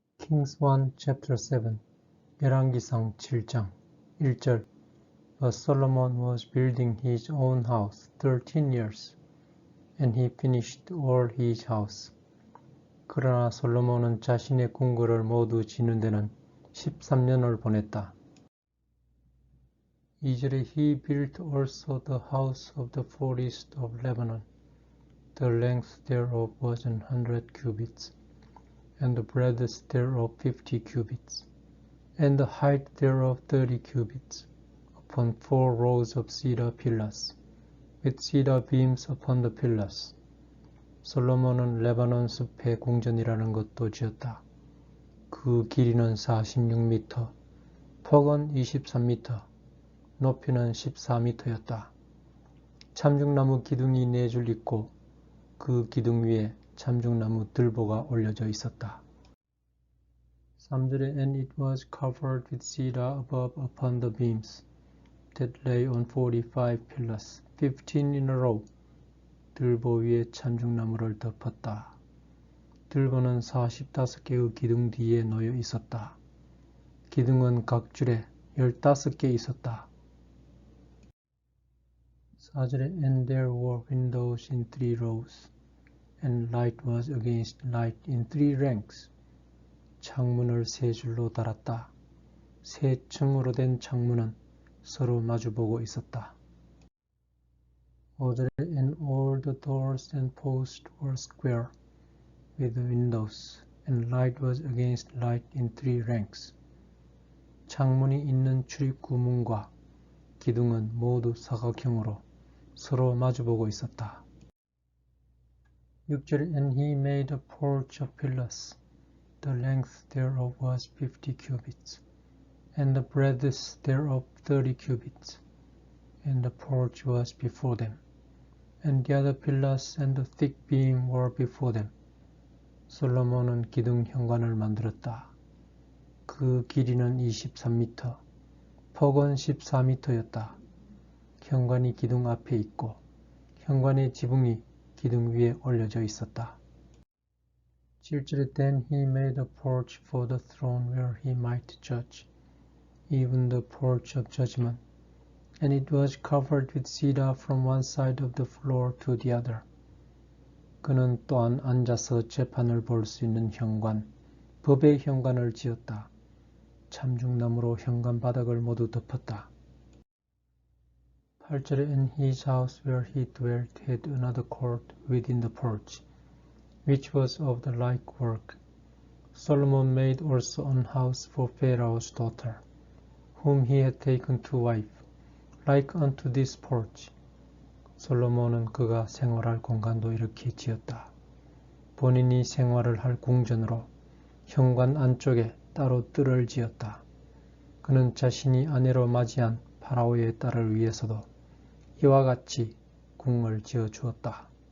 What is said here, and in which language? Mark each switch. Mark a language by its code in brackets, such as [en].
[en] Kings 1 chapter 7 열왕기상 7장 1절 But Solomon was building his own house 13 years, and he finished all his house. [ko] 그러나 솔로몬은 자신의 궁궐을 모두 지는 데는 13년을 보냈다. [en] 2절에 He built also the house of the forest of Lebanon. The length thereof was 100 cubits, and the breadth thereof 50 cubits, and the height thereof 30 cubits, upon 4 rows of cedar pillars, with cedar beams upon the pillars. [ko] 솔로몬은 레바논 숲의 궁전이라는 것도 지었다. 그 길이는 46m, 폭은 23m, 높이는 14m였다. 참중나무 기둥이 4줄 있고 그 기둥 위에 참중나무 들보가 올려져 있었다. [en] 3절에 And it was covered with cedar above upon the beams that lay on 45 pillars, 15 in a row. [ko] 들보 위에 참중나무를 덮었다. 들보는 45개의 기둥 뒤에 놓여 있었다. 기둥은 각 줄에 15개 있었다. [en] 4절에 And there were windows in 3 rows, and light was against light in 3 ranks. [ko] 창문을 3줄로 달았다. 3층으로 된 창문은 서로 마주보고 있었다. [en] 5절에 And all the doors and posts were square, with windows, and light was against light in 3 ranks. [ko] 창문이 있는 출입구 문과 기둥은 모두 사각형으로 서로 마주보고 있었다. [en] 6절에 And he made a porch of pillars. The length thereof was 50 cubits, and the breadth thereof 30 cubits, and the porch was before them, and the other pillars and the thick beam were before them. [ko] 솔로몬은 기둥 현관을 만들었다. 그 길이는 23m, 폭은 14m였다. 현관이 기둥 앞에 있고 현관의 지붕이 기둥 위에 올려져 있었다. [en] 7절에 Then he made a porch for the throne where he might judge, even the porch of judgment, and it was covered with cedar from one side of the floor to the other. [ko] 그는 또한 앉아서 재판을 볼 수 있는 현관, 법의 현관을 지었다. 참중나무로 현관 바닥을 모두 덮었다. [en] 8절에 And his house where he dwelt had another court within the porch, which was of the like work. Solomon made also an house for Pharaoh's daughter, whom he had taken to wife, like unto this porch. [ko] 솔로몬은 그가 생활할 공간도 이렇게 지었다. 본인이 생활을 할 궁전으로 현관 안쪽에 따로 뜰을 지었다. 그는 자신이 아내로 맞이한 파라오의 딸을 위해서도 이와 같이 궁을 지어 주었다.